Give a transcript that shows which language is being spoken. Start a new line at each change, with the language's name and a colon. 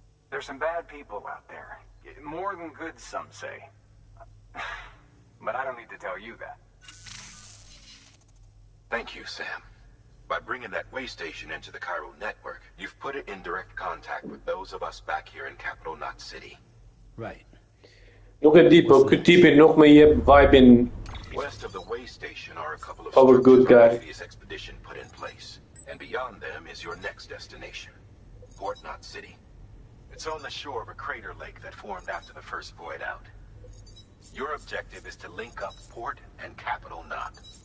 English: There's some bad people out there. More than good, some say. But I don't need to tell you that. Thank you, Sam. By bringing that way station into the Cairo network, you've put it in direct contact with those of us back here in Capital Knot City. Right.
Albanian: Nuk e di, po ky tipi nuk më jep vibe-in
English: West of the way station are a couple of of a good structures our guy. previous expedition put in place. And beyond them is your next destination, Port Knot City. It's on the shore of a crater lake that formed after the first void out. Your objective is to link up Port and Capital Knot.